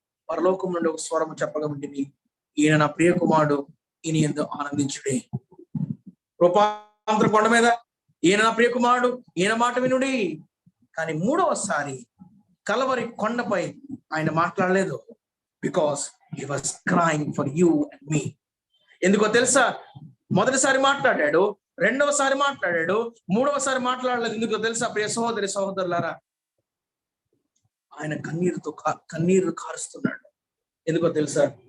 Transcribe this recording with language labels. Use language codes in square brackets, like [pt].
[te] పరలోకం నుండి ఒక స్వరము చెప్పగా వింటిని, ఈయన నా ప్రియ కుమారుడు, ఈయన యందు ఆనందించుడే. రూపాంతర కొండ మీద ఈయన నా ప్రియ కుమారుడు, ఈయన మాట వినుడి. కానీ మూడవసారి కలవరి కొండపై ఆయన మాట్లాడలేదు. [en] Because he was crying for you and me. [te] ఎందుకో తెలుసా? మొదటిసారి మాట్లాడాడు, రెండవసారి మాట్లాడాడు, మూడవసారి మాట్లాడలేదు. ఎందుకో తెలుసా ప్రియ సహోదరి సహోదరులారా? ఆయన కన్నీరు కారుస్తున్నాడు. ఎందుకో తెలుసా?